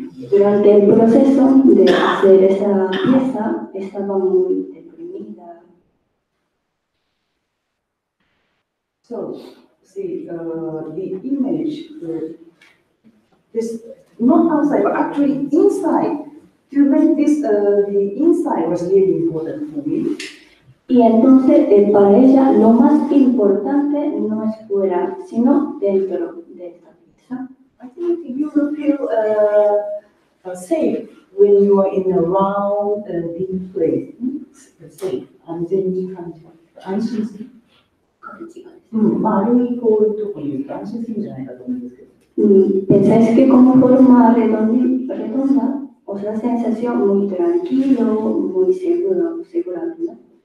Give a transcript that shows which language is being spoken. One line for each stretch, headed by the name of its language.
Spanish: Durante el proceso de hacer esa pieza estaba muy deprimida.
English: So, see, the image, this not outside, but actually inside. To make this, the inside was really important for me.
Spanish: Y entonces para ella lo más importante no es fuera, sino dentro de esta pieza.
English: I think you will feel safe when you are in a round, big place.
Japanese: Safe. 安全に感じます。安心する。丸いこういうとこにいると安心するんじゃないかと思うんですけど。
Spanish: Pensáis que como forma redonda os da sensación muy tranquilo, muy segura, ¿no?